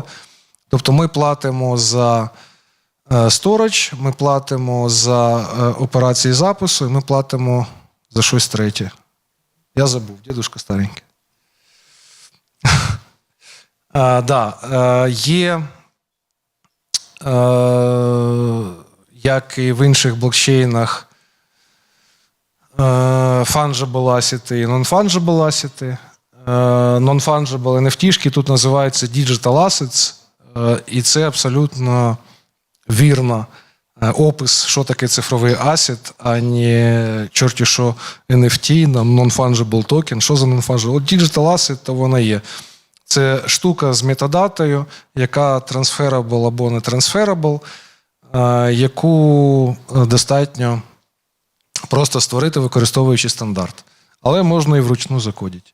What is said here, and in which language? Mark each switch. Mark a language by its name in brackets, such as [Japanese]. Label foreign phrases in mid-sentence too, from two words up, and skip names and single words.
[Ukrainian] Тобто ми платимо за storage, ми платимо за операції запису, і ми платимо за щось третє. Я забув, дідушка старенький. Є, як і в інших блокчейнах, [English] fungible asset і non-fungible asset. Non-fungible NFT [Ukrainian] тут називаються [English] digital assets, [Ukrainian] і це абсолютно вірно опис, що таке цифровий асет, а не чорті що NFT, non-fungible токен. Що за non-fungible? От [English] digital asset, [Ukrainian] то вона є. Це штука з метадатою, яка transferable або не transferable, яку достатньо просто створити, використовуючи стандарт. Але можна і вручну закодити.